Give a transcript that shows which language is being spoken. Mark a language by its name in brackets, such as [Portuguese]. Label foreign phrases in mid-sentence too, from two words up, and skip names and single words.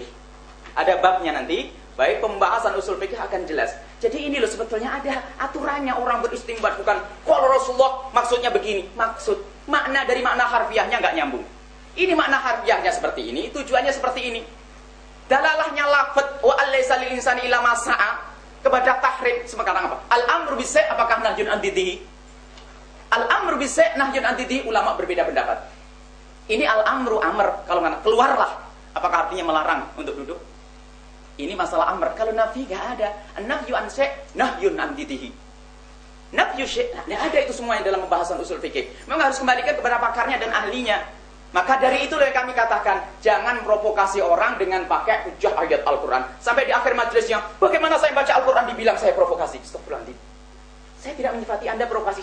[Indonesian] Ada babnya nanti, baik pembahasan usul fikih akan jelas. Jadi ini loh sebetulnya ada aturannya orang beristimbat, bukan kalau Rasulullah maksudnya begini. Makna dari makna harfiahnya nggak nyambung. Ini makna harfiahnya seperti ini, tujuannya seperti ini. Dalalahnya lafadz [Arabic] وأليس للإنسان إلا ما سعى [Indonesian] kepada tahrim sekarang apa? [Arabic] الأمر بالشيء' apakah نهي عن ضده؟ الأمر بالشيء نهي عن ضده, [Indonesian] ulama berbeda pendapat. Ini [Arabic] الأمر أمر, [Indonesian] kalau nggak keluarlah, apakah artinya melarang untuk duduk? Ini masalah amr. Kalau nafi nggak ada. [Arabic] النفي عن الشيء نهي عن ضده. نفي شيء' [Indonesian] nggak ada itu semuanya dalam pembahasan usul fikih. Memang harus kembalikan kepada pakarnya dan ahlinya. Maka dari itu yang kami katakan, jangan provokasi orang dengan pakai hujah ayat Al-Quran. Sampai di akhir majelisnya, bagaimana saya baca Al-Quran dibilang saya provokasi. Astagfirullahaladzim. Saya tidak menyifati Anda provokasi.